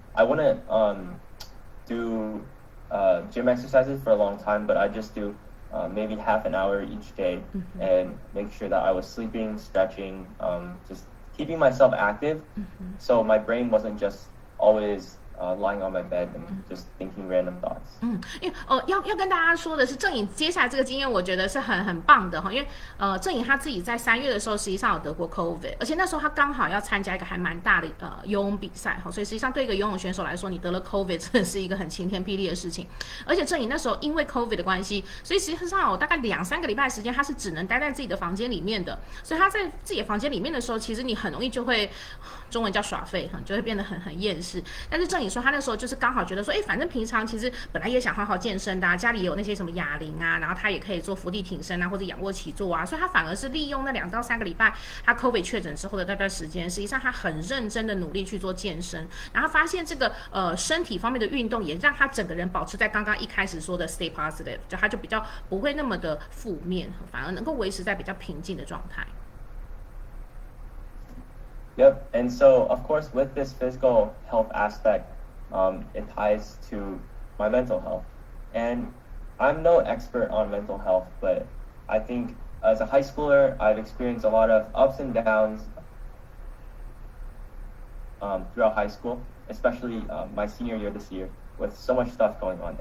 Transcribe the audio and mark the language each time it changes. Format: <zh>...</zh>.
<en>I wouldn't do gym exercises for a long time, but I just do maybe half an hour each day and make sure that I was sleeping, stretching, just keeping myself active so my brain wasn't just always lying on my bed and just thinking random thoughts.</en> <zh>因为要跟大家说的是，郑颖接下来这个经验，我觉得是很棒的因为郑颖他自己在3月的时候，实际上有得过 COVID， 而且那时候他刚好要参加一个还蛮大的游泳比赛所以实际上对一个游泳选手来说，你得了 COVID 真的是一个很晴天霹雳的事情。而且郑颖那时候因为 COVID 的关系，所以实际上有大概2-3个礼拜的时间，他是只能待在自己的房间里面的。所以他在自己的房间里面的时候，其实你很容易就会中文叫耍废就会变得很厌世。但是郑颖说他那时候就是刚好觉得说，反正平常其实本来也想好好健身的家里也有那些什么哑铃然后他也可以做伏地挺身或者仰卧起坐所以他反而是利用那2到3个礼拜他 COVID 确诊之后的那段时间，实际上他很认真的努力去做健身，然后发现这个身体方面的运动也让他整个人保持在刚刚一开始说的</zh> <en>stay positive，</en> <zh>就他就比较不会那么的负面，反而能够维持在比较平静的状态。</zh> <en>Yep, and so of course with this physical health aspect, it ties to my mental health. And I'm no expert on mental health, but I think as a high schooler, I've experienced a lot of ups and downs throughout high school, especially my senior year this year, with so much stuff going on.</en>